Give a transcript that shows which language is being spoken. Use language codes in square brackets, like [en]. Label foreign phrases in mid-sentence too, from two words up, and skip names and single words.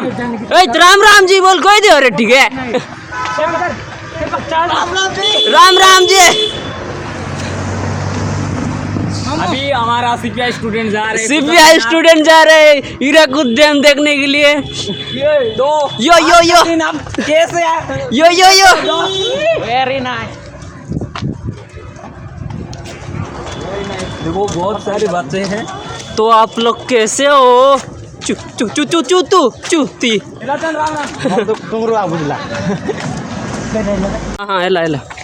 [hi] राम राम जी बोल कोई दे रहे। ठीक है राम राम जी। अभी हमारा सीपीआई स्टूडेंट जा रहे हैं। सीपीआई स्टूडेंट जा रहे हैं हीराकुद डैम देखने के लिए। दो यो यो यो कैसे यो यो यो। [en] very nice. [hi] देखो बहुत सारे बच्चे हैं। तो आप लोग कैसे हो? चू चू चू चू चू तू चूती। हाँ एला एला।